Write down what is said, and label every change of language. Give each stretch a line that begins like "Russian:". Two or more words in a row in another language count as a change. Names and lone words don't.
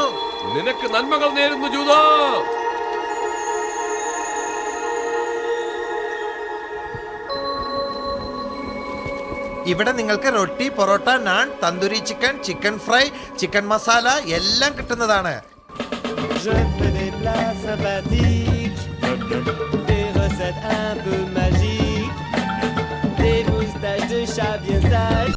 Malayalam: നിനക്ക് നന്മകൾ നേരുന്നു ജൂതർ. ഇവിടെ നിങ്ങൾക്ക് റൊട്ടി, പൊറോട്ട, നാൻ, തന്തൂരി ചിക്കൻ, ചിക്കൻ ഫ്രൈ, ചിക്കൻ മസാല എല്ലാം കിട്ടുന്നതാണ്.
French: Je fais des plats sympathiques, des recettes un peu magiques, des moustaches de chat bien sages.